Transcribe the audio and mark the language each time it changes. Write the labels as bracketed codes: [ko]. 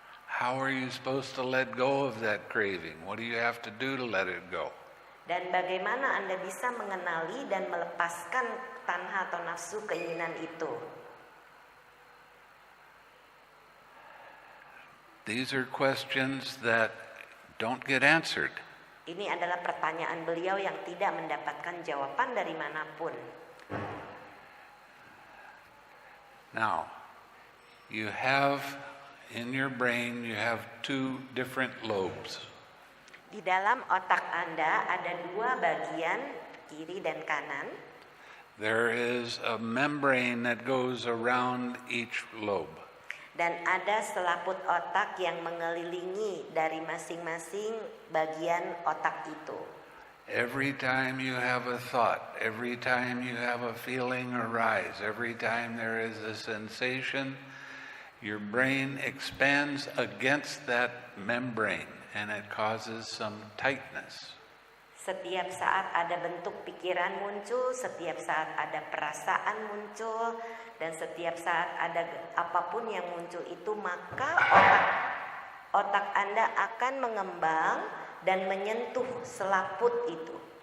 [en] How are you supposed to let go of that craving? What do you have to do to let it go? [id] Dan bagaimana Anda bisa mengenali dan melepaskan tanha atau nafsu keinginan itu? [en] These are questions that don't get answered. [id] Ini adalah pertanyaan beliau yang tidak mendapatkan jawaban dari manapun. [en] Now, you have in your brain, you have 2 different lobes. [id] Di dalam otak Anda ada 2 bagian, kiri dan kanan. [en] There is a membrane that goes around each lobe. [id] Dan ada selaput otak yang mengelilingi dari masing-masing bagian otak itu. [en] Every time you have a thought, every time you have a feeling arise, every time there is a sensation, your brain expands against that membrane and it causes some tightness. [id] Setiap saat ada bentuk pikiran muncul, setiap saat ada perasaan muncul, dan setiap saat ada apapun yang muncul itu, maka otak Anda akan mengembang dan menyentuh selaput itu.